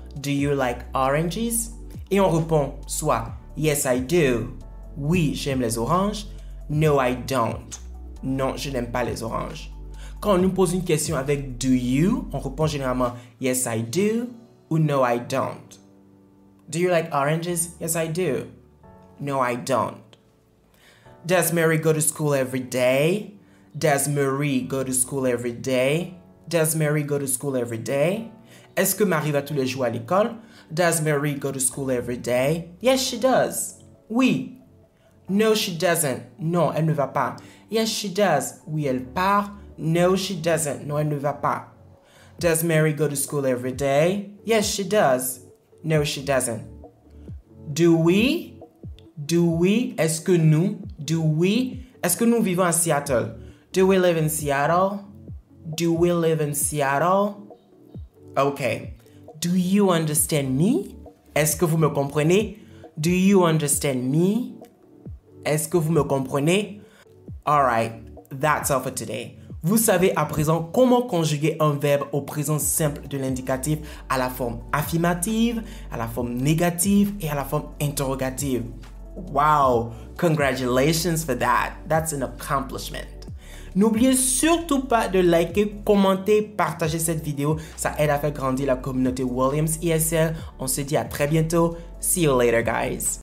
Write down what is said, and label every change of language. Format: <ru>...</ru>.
<en>Do you like oranges?</en> <fr>Et on répond soit</fr> <en>Yes, I do.</en> <fr>Oui, j'aime les oranges.</fr> <en>No, I don't.</en> <fr>Non, je n'aime pas les oranges. Quand on nous pose une question avec do you, on répond généralement Yes, I do ou No, I don't.</fr> <en>Do you like oranges? Yes, I do. No, I don't. Does Mary go to school every day? Does Marie go to school every day? Does Mary go to school every day?</en> <fr>Est-ce que Marie va tous les jours à l'école?</fr> <en>Does Mary go to school every day? Yes, she does. Oui. No, she doesn't.</en> <fr>Non, elle ne va pas.</fr> <en>Yes, she does.</en> <fr>Oui, elle part.</fr> <en>No, she doesn't.</en> <fr>Non, elle ne va pas.</fr> <en>Does Mary go to school every day? Yes, she does. No, she doesn't. Do we? Do we?</en> <fr>Est-ce que nous?</fr> <en>Do we?</en> <fr>Est-ce que nous vivons à Seattle?</fr> <en>Do we live in Seattle? Do we live in Seattle? Okay. Do you understand me?</en> <fr>Est-ce que vous me comprenez?</fr> <en>Do you understand me?</en> <fr>Est-ce que vous me comprenez?</fr> <en>Alright, that's all for today.</en> <fr>Vous savez à présent comment conjuguer un verbe au présent simple de l'indicatif à la forme affirmative, à la forme négative et à la forme interrogative.</fr> <en>Wow! Congratulations for that. That's an accomplishment.</en> <fr>N'oubliez surtout pas de liker, commenter, partager cette vidéo. Ça aide à faire grandir la communauté Williams ESL. On se dit à très bientôt.</fr> <en>See you later, guys.</en>